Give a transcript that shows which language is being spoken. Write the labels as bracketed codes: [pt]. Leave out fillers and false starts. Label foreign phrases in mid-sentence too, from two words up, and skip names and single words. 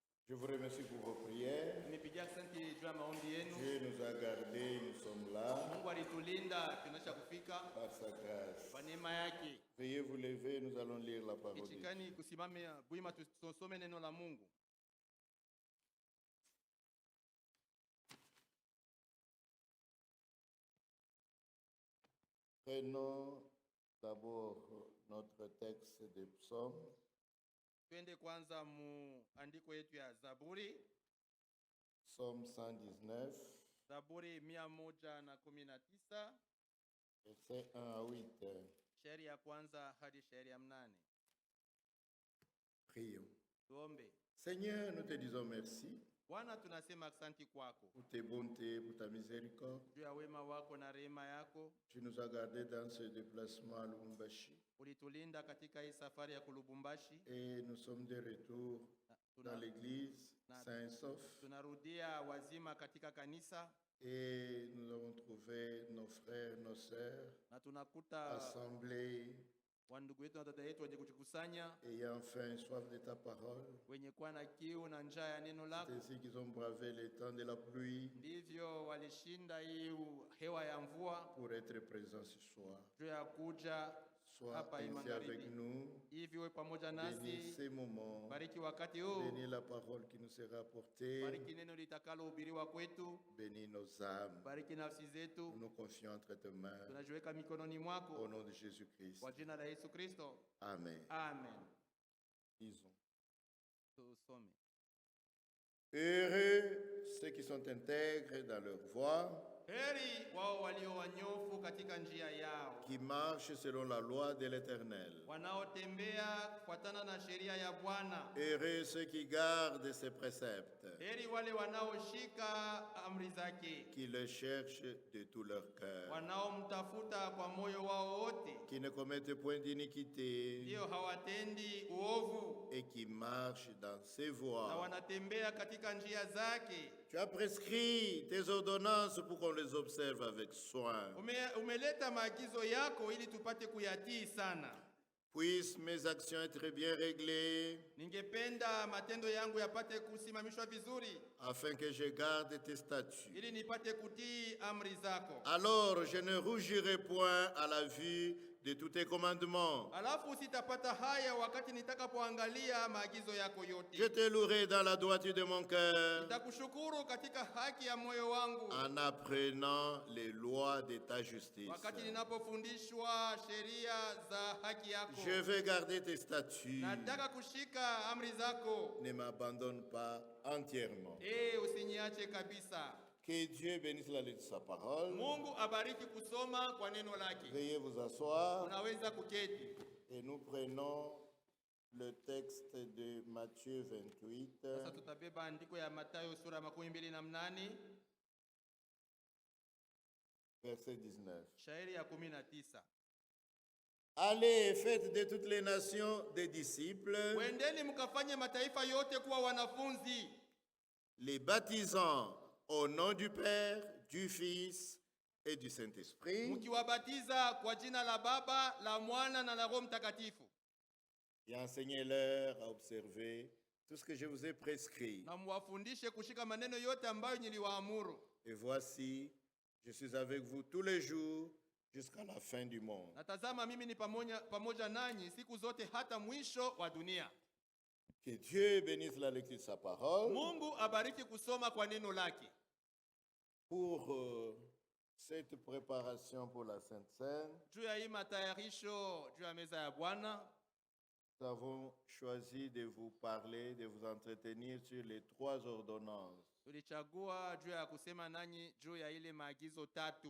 [fr] Je vous remercie pour vos prières. [sw] Nimepigia asante juu ya maombi yenu. [fr] Dieu nous a gardés, nous sommes là [sw] Mungu alitulinda tunasha kufika [fr] par sa grâce. [sw] kwa neema yake. [fr] Veuillez vous lever, nous allons lire la parole de Dieu. [sw] Ichikani kusimame buima tusome neno la Mungu. [fr] Prenons d'abord notre texte de psaume. [sw] Twende kwanza mu andiko yetu ya Zaburi. [fr] Psaume 119, [sw] Zaburi 119, [fr] versets 1 à 8. [sw] shairi ya kwanza hadi shairi ya 8. [fr] Prions. [sw] Tuombe. [fr] Seigneur, nous te disons merci [sw] Bwana, tunasema asante kwako [fr] pour tes bontés, pour ta miséricorde. [sw] juu ya wema wako na rehema yako. [fr] Tu nous as gardés dans ce déplacement à Lubumbashi. [sw] Ulitulinda katika hii safari ya Kulubumbashi. [fr] Et nous sommes de retour dans l'église sain et sauf. [sw] Tunarudia wazima katika kanisa. [fr] Et nous avons trouvé nos frères, nos sœurs [sw] Na tunakuta [fr] assemblés, [sw] wandugu wetu na dada yetu wenye kujikusanya, [fr] ayant faim et soif de ta parole. [sw] wenye kuwa na kiu na njaa ya neno [fr] C'est [sw] lako. [fr] ainsi qu'ils ont bravé les temps de la pluie [sw] Ndivyo walishinda hii hewa ya mvua [fr] pour être présents ce soir. [sw] juu ya kuja [fr] Sois [sw] hapa [fr] ainsi avec [sw] magharibi. [fr] nous. [sw] Hivi we pamoja [fr] Bénis [sw] nasi, [fr] ces moments. [sw] bariki wakati huu, [fr] Bénis la parole qui nous sera apportée. [sw] bariki neno litakalohubiriwa kwetu, [fr] Bénis nos âmes. [sw] bariki nafsi [fr] Nous [sw] zetu. [fr] nous confions entre tes mains. [sw] Tunajiweka mikononi [fr] Au [sw] mwako [fr] nom de Jésus-Christ. [sw] kwa jina la Yesu Kristo, [fr] Amen. [sw] amen. [fr] Disons. [sw] Tusome. [fr] Heureux ceux qui sont intègres dans leur voie, [sw] Heri wao walio wanyofu katika njia yao, [fr] qui marchent selon la loi de l'Éternel. [sw] wanaotembea kufuatana na sheria ya Bwana. [fr] Heureux ceux qui gardent ses préceptes, [sw] Heri wale wanaoshika amri zake, [fr] qui le cherchent de tout leur cœur, [sw] wanaomtafuta kwa moyo wao wote, [fr] qui ne commettent point d'iniquité [sw] ndio hawatendi uovu [fr] et qui marchent dans ses [sw] na [fr] voies. [sw] wanatembea katika njia zake. [fr] Tu as prescrit tes ordonnances pour qu'on les observe avec soin. [sw] Umeleta maagizo yako ili tupate kuyatii sana. [fr] Puissent mes actions être bien réglées, [sw] Ningependa matendo yangu yapate kusimamishwa vizuri [fr] afin que je garde tes statuts. [sw] ili nipate kutii amri zako. [fr] Alors je ne rougirai point à la vue de tous tes commandements. [sw] Alafu sitapata haya wakati nitakapoangalia maagizo yako [fr] Je [sw] yote. [fr] te louerai dans la droiture de mon cœur, [sw] Nitakushukuru katika haki ya moyo wangu [fr] en apprenant les lois de ta justice. [sw] wakati ninapofundishwa sheria za haki yako. [fr] Je vais garder tes statuts. [sw] Nataka kushika amri zako. [fr] Ne m'abandonne pas entièrement. [sw] Usiniache kabisa. [fr] Que Dieu bénisse la lecture de sa parole. [sw] Mungu abariki kusoma kwa neno lake. [fr] Veuillez vous asseoir [sw] Unaweza kuketi. [fr] et nous prenons le texte de Matthieu 28, [sw] Sasa tutabeba andiko ya Mathayo sura 28, [fr] verset 19. [sw] shairi ya 19. [fr] Allez et faites de toutes les nations des disciples, [sw] Wendeni mkafanye mataifa yote kuwa wanafunzi, [fr] les baptisant au nom du Père, du Fils et du Saint-Esprit, [sw] mkiwabatiza kwa jina la Baba, la Mwana na la Roho Mtakatifu, [fr] et enseignez-leur à observer tout ce que je vous ai prescrit. [sw] na muwafundishe kushika maneno yote ambayo niliwaamuru. [fr] Et voici, je suis avec vous tous les jours jusqu'à la fin du monde. [sw] Na tazama, mimi ni pamoja nanyi siku zote hata mwisho wa dunia. [fr] Que Dieu bénisse la lecture de sa parole. [sw] Mungu abariki kusoma kwa neno lake. [fr] Pour cette préparation pour la Sainte Seine, [sw] Juu ya hii matayarisho juu ya meza ya Bwana, [fr] nous avons choisi de vous parler, de vous entretenir sur les 3 ordonnances. [sw] tulichagua juu ya kusema nanyi juu ya ile maagizo tatu.